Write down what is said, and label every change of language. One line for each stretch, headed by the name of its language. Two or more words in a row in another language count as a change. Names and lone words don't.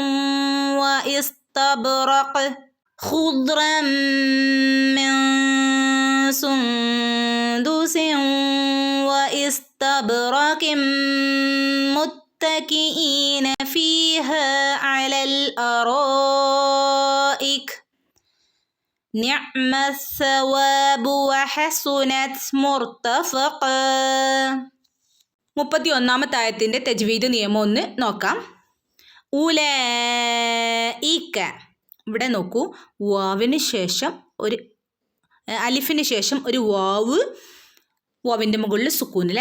Arabic: واستبرق متكئين فيها على الأرائك نعم الثواب وحسنت مرتفقا.
Malayalam: 31-ാമത്തെ ആയത്തിൻ്റെ തജ്വീദ് നിയമം ഒന്ന് നോക്കാം. ഉലൈക, ഇവിടെ നോക്കൂ, വാവിന് ശേഷം ഒരു അലിഫിന് ശേഷം ഒരു വാവിൻ്റെ മുകളിൽ സുക്കൂൻ അല്ലേ.